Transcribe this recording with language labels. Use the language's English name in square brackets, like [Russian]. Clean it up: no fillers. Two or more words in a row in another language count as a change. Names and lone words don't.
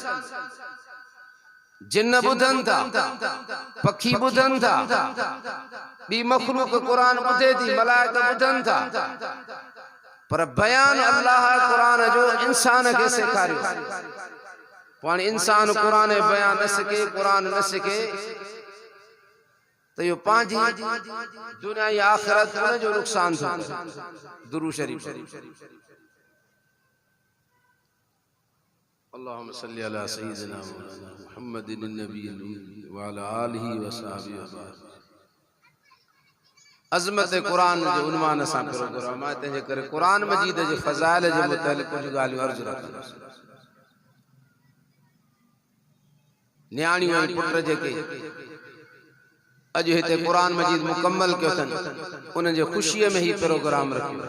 [Sindhi] जिन्न ॿुधनि था, पखी ॿुधनि था, ॿी मख़लूक क़ुरान ॿुधे थी, मलाइका ॿुधनि था, पर बयान अल्लाह क़ुरान जो इंसान खे सेखारियो। पाण इंसान क़ुरान बयान न सिखे, क़ुरान न सिखे तो यो पांजी दुनिया या आखिरत में जो नुकसान था। दुरूद शरीफ [Arabic] اللهم صل على سيدنا محمد النبي الأمي وعلى آله وصحبه وبارك. [Sindhi] अज़मत कुरान जो उन्वान सां प्रोग्राम आहे, तंहिंजे करे कुरान मजीद जे फज़ाइल जे मुतालिक़ कुझु ॻाल्हियूं अर्ज़ु रखंदुसि। न्याणियूं ऐं पुट जेके अॼु हिते कुरान मजीद मुकम्मल कयो अथनि, उन्हनि जे ख़ुशीअ में ही प्रोग्राम रखियो।